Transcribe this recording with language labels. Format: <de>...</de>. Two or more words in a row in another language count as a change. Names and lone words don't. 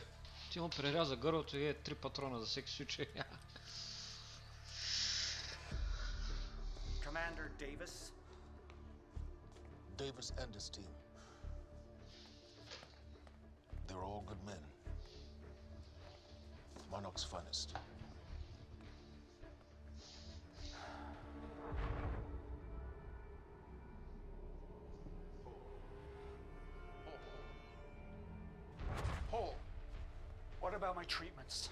<bg>Ти му преряза гърлото и 3 патрона за всеки случай.</bg> <en>Commander Davis? Davis and his team. They're all good men. Monarch's finest. Paul, what about my treatments?</en>